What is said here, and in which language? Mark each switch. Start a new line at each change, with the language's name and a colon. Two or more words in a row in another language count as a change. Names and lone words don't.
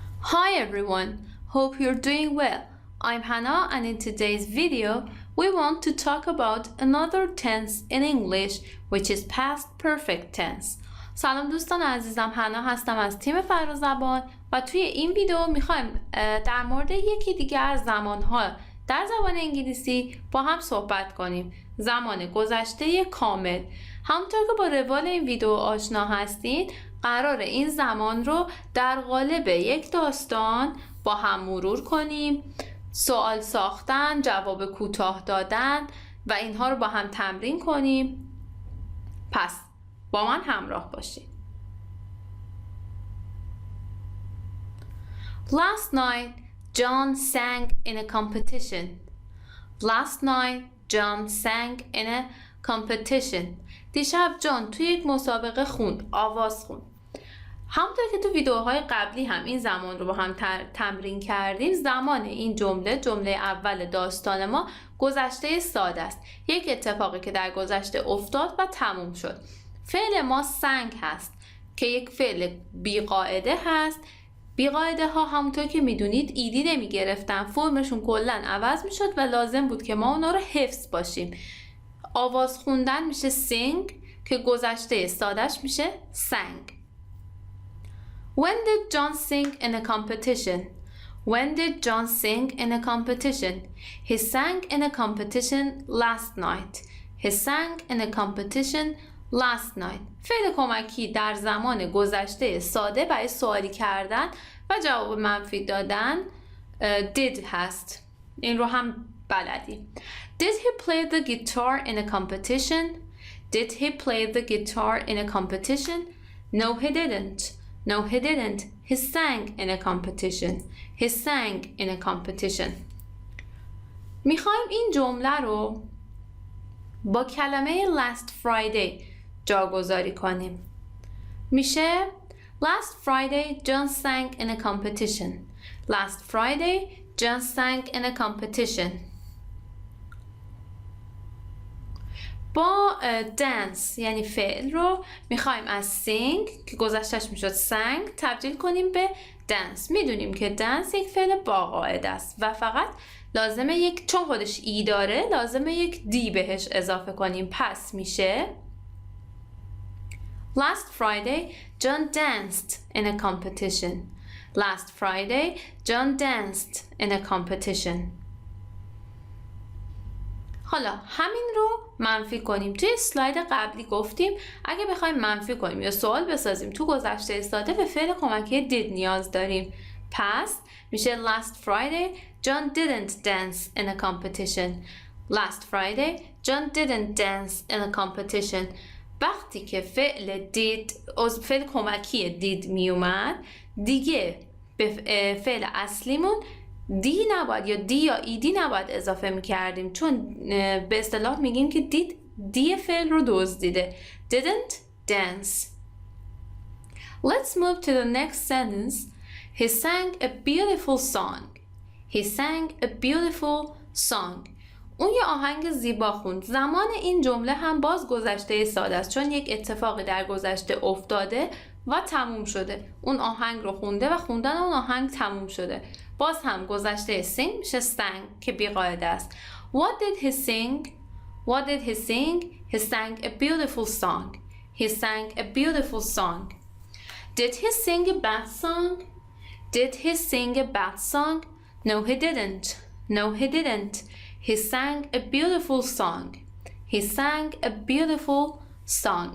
English: Hi everyone, hope you're doing well. I'm Hannah and in today's video we want to talk about another tense in English which is past perfect tense.
Persian: سلام دوستان عزیزم، حنا هستم از تیم فرازبان و توی این ویدیو میخوایم در مورد یکی دیگه از زمانها در زبان انگلیسی با هم صحبت کنیم. زمان گذشته کامل. همونطور که با روال این ویدیو آشنا هستین، قرار این زمان رو در قالب یک داستان با هم مرور کنیم. سوال ساختن، جواب کوتاه دادن و اینها رو با هم تمرین کنیم. پس با من همراه باشید.
English: Last night, John sang in a competition. Last night, John sang in a competition.
Persian: دیشب جان توی یک مسابقه خوند، آواز خوند. همونطور که تو ویدیوهای قبلی هم این زمان رو با هم تمرین کردیم، زمان این جمله اول داستان ما گذشته ساده است. یک اتفاقی که در گذشته افتاد و تموم شد. فعل ما سنگ هست که یک فعل بیقاعده هست. بیقاعده ها همونطور که میدونید ایدی نمی گرفتن، فرمشون کلن عوض می شد و لازم بود که ما اونا رو حفظ باشیم. آواز خوندن میشه sing که گذشته سادش میشه sang.
English: When did John sing in a competition? When did John sing in a competition? He sang in a competition last night. He sang in a competition last night.
Persian: فعل کمکی در زمان گذشته ساده برای سوالی کردن و جواب منفی دادن did هست. این رو هم بلدی.
English: Did he play the guitar in a competition? Did he play the guitar in a competition? No, he didn't. No, he didn't. He sang in a competition. He sang in a competition.
Persian: میخوایم این جمله رو با کلمه
English: last Friday
Persian: جاگذاری کنیم.
English: میشه Last Friday John sang in a competition. Last Friday John sang in a competition.
Persian: با dance یعنی فعل رو میخوایم از sing که گذشتش میشد sang تبدیل کنیم به dance. میدونیم که dance یک فعل با قاعده است و فقط لازمه چون خودش ای داره لازمه یک دی بهش اضافه کنیم. پس میشه
English: Last Friday John danced in a competition. Last Friday John danced in a competition.
Persian: حالا همین رو منفی کنیم. توی اسلاید قبلی گفتیم اگه بخوایم منفی کنیم یا سوال بسازیم تو گذشته ساده به فعل کمکی did نیاز داریم. پس میشه
English: Last Friday John didn't dance in a competition. Last Friday John didn't dance in a competition.
Persian: وقتی که فعل did فعل کمکی did می اومد دیگه به فعل اصلیمون دی نباید یا دی یا ایدی نباید اضافه میکردیم، چون به اصطلاح میگیم که دید دی فعل رو دزدیده.
English: Didn't dance. Let's move to the next sentence. He sang a beautiful song. He sang a beautiful song.
Persian: اون یه آهنگ زیبا خوند. زمان این جمله هم باز گذشته ساده است، چون یک اتفاقی در گذشته افتاده و تموم شده. اون آهنگ رو خونده و خوندن اون آهنگ تموم شده. باز هم گذشته sing میشه sang که بیقاعده است.
English: What did he sing? What did he sing? He sang a beautiful song. He sang a beautiful song. Did he sing a bad song? Did he sing a bad song? No, he didn't. No, he didn't. He sang a beautiful song. He sang a beautiful song.